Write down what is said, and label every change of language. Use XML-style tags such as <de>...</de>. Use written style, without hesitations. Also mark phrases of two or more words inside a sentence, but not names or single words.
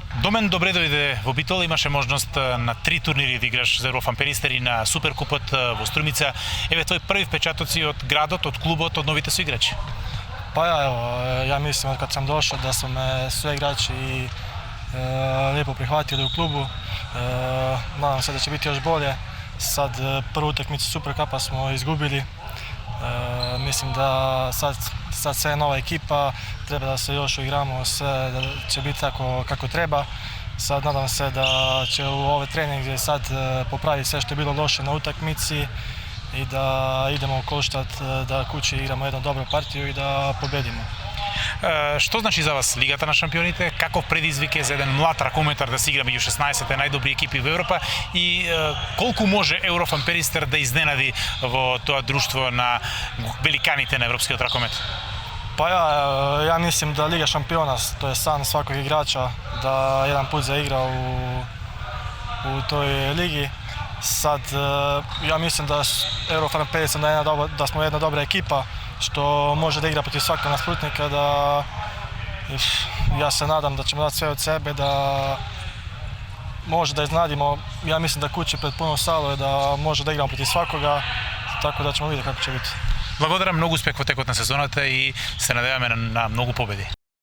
<mk>Домен, добре дојде во Битола, имаше можност на 3 турнири да играш за Еврофан Перистер и на Суперкупот во Струмица. Еве твои први впечатоци од градот, од клубот, од новите соиграчи?</mk> <bs>Pa ja, evo, ja mislim od kad sam došao da su me sve igrači lijepo prihvatili u klubu. Nadam se da će biti još bolje. Sad prvu utakmicu Superkupa smo izgubili. Mislim da sad sve je nova ekipa, treba da se još uigramo, sve da će biti tako kako treba. Sad nadam se da će u ove treninge sad popraviti sve što je bilo loše na utakmici i da idemo u Kolštat, da kući igramo jednu dobru partiju i da pobedimo.</bs> <mk>Што значи за вас Лигата на шампионите? Каков предизвик е за еден млад ракометар да се игра меѓу 16-те најдобри екипи во Европа и колку може Еврофан Перистер да изненади во тоа друштво на великаните на европскиот ракомет?</mk> <bs>Pa ja mislim da Liga šampiona, to je san svakog igrača da jedan put zaigra u toj ligi. Sad, ja mislim da Eurofan Peristер da smo jedna dobra ekipa što može da igra protiv svakog nasprotnika, da ja se nadam da ćemo dati sve od sebe, da može da iznadimo, ja mislim da kući pred punom salu je da može da igramo protiv svakoga, tako da ćemo vidjeti kako će biti.</bs> <mk>Благодарам, многу успех во текот на сезоната и се надеваме на многу победи.</mk>